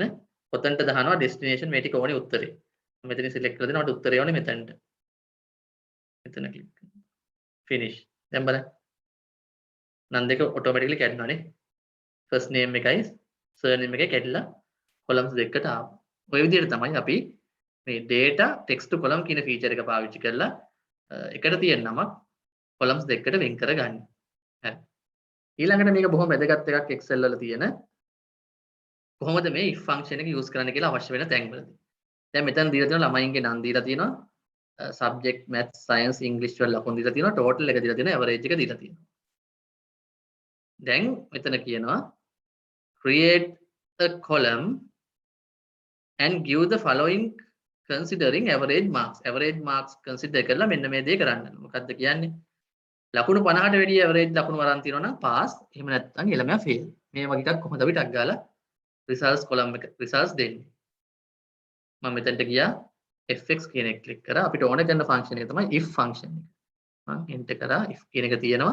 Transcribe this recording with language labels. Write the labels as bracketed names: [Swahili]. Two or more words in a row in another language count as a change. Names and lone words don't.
[Sinhala] කොතනට දානවා destination මේ ටික ඕනේ උත්තරේ. මම මෙතනින් select කරලා දෙනවා මට උත්තරේ ඕනේ මෙතනට. මෙතන ක්ලික් කරනවා. finish. දැන් බලන්න. නම් දෙක ඔටෝමැටිකලි කැඩෙනවානේ. [English] first name [Sinhala] එකයි surname එකයි කැඩිලා columns දෙකකට ආවා. ඔය විදිහට තමයි අපි මේ [English] data text to column [Sinhala] කියන feature එක පාවිච්චි කරලා එකට තියෙන නමක් columns දෙකකට වෙන් කරගන්නේ. හරි. ඊළඟට මේක බොහොම වැදගත් එකක් Excel වල තියෙන කොහොමද මේ [English] if function [Sinhala] එක use කරන්න කියලා අවශ්‍ය වෙන තැන්වලදී. දැන් මෙතන දීලා තියෙනවා ළමයින්ගේ නම් දීලා තියෙනවා. [English] subject maths science english [Sinhala] වල ලකුණු දීලා තියෙනවා. total එක දීලා තියෙනවා. average එක දීලා තියෙනවා. දැන් මෙතන කියනවා [English] create a column and give the following considering average marks. average marks [Sinhala] consider කරලා මෙන්න මේ දේ කරන්න. මොකද්ද කියන්නේ? ලකුණු 50ට වැඩිය average ලකුණු වරන් තියෙනවා නම් pass. එහෙම නැත්නම් ළමයා fail. මේ වගේ එකක් කොහොමද අපි ටක් ගාලා [English] results column [Sinhala] එක results දෙන්නේ. මම මෙතනට ගියා fx කියන එක ක්ලික් කරා. අපිට ඕන කරන function එක තමයි [English] if function [Sinhala] එක. මම enter කරා if කියන එක තියෙනවා.